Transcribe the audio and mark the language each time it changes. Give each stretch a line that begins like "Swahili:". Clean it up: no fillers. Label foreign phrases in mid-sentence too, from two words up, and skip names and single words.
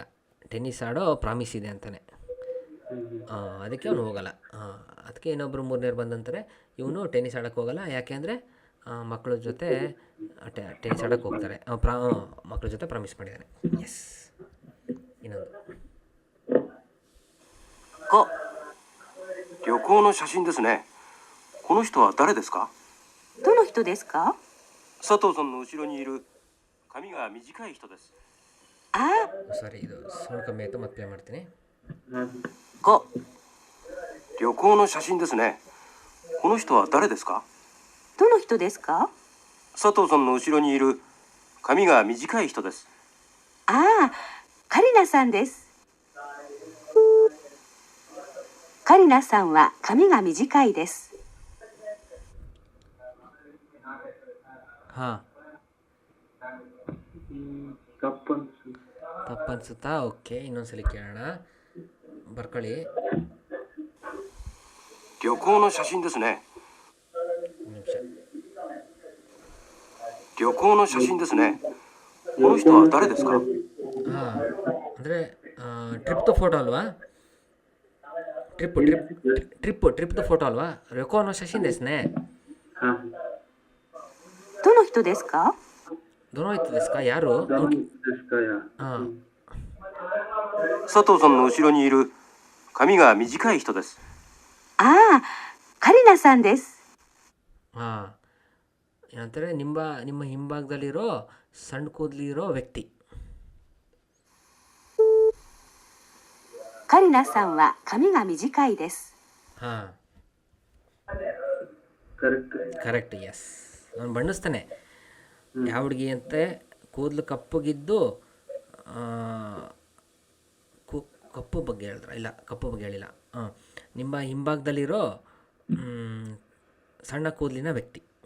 Kannada: ಟೆನ್ನಿಸ್ ಆಡೋ ಪ್ರಾಮಿಸ್ ಇದೆ ಅಂತಾನೆ. ಅದಕ್ಕೆ ಅವನು ಹೋಗಲ್ಲ. ಅದಕ್ಕೆ ಇನ್ನೊಬ್ಬರು ಮೂರನೇರು ಬಂದಂತಾರೆ, ಇವನು ಟೆನ್ನಿಸ್ ಆಡೋಕ್ಕೆ ಹೋಗಲ್ಲ. ಯಾಕೆ ಅಂದರೆ ಮಕ್ಕಳ ಜೊತೆ ಟೆನ್ನಿಸ್ ಆಡೋಕ್ಕೆ ಹೋಗ್ತಾರೆ. ಮಕ್ಕಳ ಜೊತೆ ಪ್ರಾಮಿಸ್ ಮಾಡಿದ್ದಾನೆ. ಎಸ್. ಇನ್ನೊಂದು
Japanese: 5、旅行の写真ですね。この人は誰ですか？どの人ですか？佐藤さんの後ろにいる髪が短い人です。ああ、
Kannada: ಸಾರಿ, ಇದು ಸೌಂಡ್ ಕಮ್ಮಿ ಆಯಿತು, ಮತ್ತೆ ಪ್ಲೇ ಮಾಡ್ತೀನಿ.
Japanese: 5、旅行の写真ですね。この人は誰ですか？どの人ですか？佐藤さんの後ろにいる髪が短い人です。ああ、カリナさんです。カリナさんは髪が短いです。
Kannada: ಹಾಂ, ತಪ್ಪನ್ಸುತ್ತಾ? ಓಕೆ, ಇನ್ನೊಂದ್ಸಲಿ ಕೇಳೋಣ, ಬರ್ಕೊಳ್ಳಿ.
Japanese: 旅行の写真ですね。
Kannada: ಒಂದು ನಿಮಿಷ.
Japanese: 旅行の写真ですね。この人は誰ですか？
Kannada: ಹಾಂ, ಅಂದರೆ ಟ್ರಿಪ್ದು ಫೋಟೋ ಅಲ್ವಾ? ಟ್ರಿಪ್ದು ಫೋಟೋ ಅಲ್ವಾ?
Japanese: れこの写真ですね. どの人ですか？どの人ですか,
Kannada: ಯಾರು? ಹಾಂ,
Japanese: 佐藤さんの後ろにいる髪が短い人です。ああ、カリナさんです。
Kannada: ಹಾಂ, ಏನಂತಾರೆ, ನಿಮ್ಮ ಹಿಂಭಾಗದಲ್ಲಿರೋ ಸಣ್ಣ ಕೂದಲಿರೋ ವ್ಯಕ್ತಿ.
Japanese: カリナさんは髪が短いです。
Kannada: ಹಾಂ, ಕರೆಕ್ಟ್. ಎಸ್. ಅವನು ಬಣ್ಣಿಸ್ತಾನೆ ಯಾವ ಹುಡುಗಿ ಅಂತೆ, ಕೂದಲು ಕಪ್ಪಗಿದ್ದು, ಕಪ್ಪು ಬಗ್ಗೆ ಹೇಳಿದ್ರ? ಇಲ್ಲ, ಕಪ್ಪು ಬಗ್ಗೆ ಹೇಳಿಲ್ಲ. ನಿಮ್ಮ ಹಿಂಭಾಗದಲ್ಲಿರೋ ಸಣ್ಣ ಕೂದಲಿನ ವ್ಯಕ್ತಿ.